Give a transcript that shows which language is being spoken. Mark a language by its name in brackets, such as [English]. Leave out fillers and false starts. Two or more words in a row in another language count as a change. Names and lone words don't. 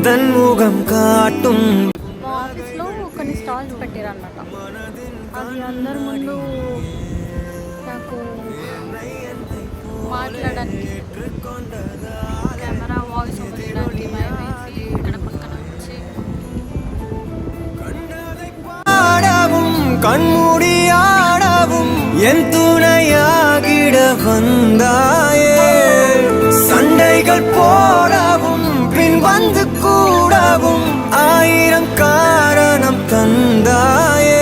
[Tamil] எந்தன் முகம் காட்டும். [Telugu] మా ఆఫీస్లో కొన్ని స్టాల్స్ పెట్టారన్నమాట. అది అందరి ముందు నాకు మాట్లాడడానికి కెమెరా వాయిస్ ఓవర్ చేయడానికి భయమేసి ఇక్కడ పక్కన వచ్చి [Tamil] ஆடவும் கண்மூடியாடவும் என் துணையாகிட வந்தாயே. சண்டைகள் போடவும் பின் வந்து கூடவும் ஆயிரம் காரணம் தந்தாயே.